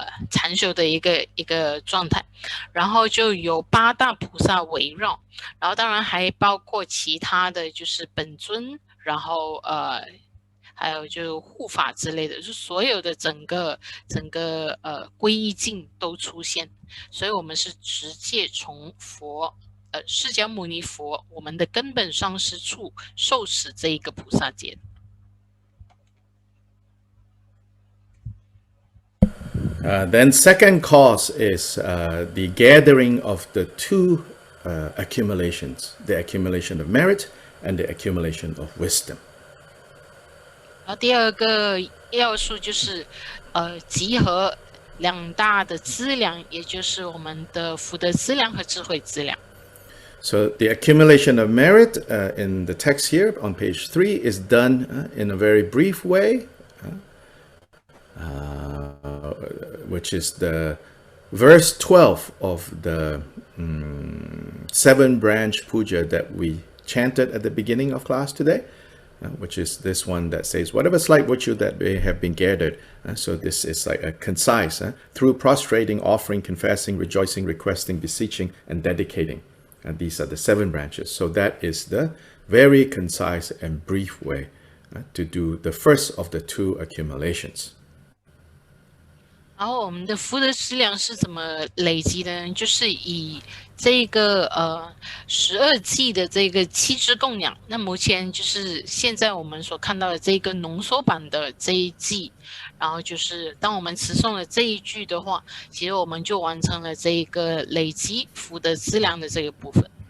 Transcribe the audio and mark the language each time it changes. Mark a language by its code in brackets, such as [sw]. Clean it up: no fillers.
[zh] 禅修的一个状态，然后就有8大菩萨围绕，然后当然还包括其他的就是本尊，然后还有就护法之类的，就是所有的整个皈依境都出现，所以我们是直接从佛释迦牟尼佛我们的根本上师处受持这一个菩萨戒。 [en] Then second cause is the gathering of the 2 accumulations, the accumulation of merit and the accumulation of wisdom. [zh] 然后第二个要素就是集合2大的资粮，也就是我们的福德资粮和智慧资粮。 [en] So the accumulation of merit in the text here on page 3 is done in a very brief way, which is the verse 12 of the 7-branch puja that we chanted at the beginning of class today, which is this one that says, whatever slight virtue that may have been gathered. So this is like a concise, through prostrating, offering, confessing, rejoicing, requesting, beseeching, and dedicating. And these are the 7 branches. So that is the very concise and brief way to do the first of the 2 accumulations. [zh] 然后我们的福德资粮是怎么累积的呢？就是以这个12季的这个7支供养。那目前就是现在我们所看到的这个浓缩版的这一季，然后就是当我们持诵了这一句的话，其实我们就完成了这一个累积福德资粮的这个部分。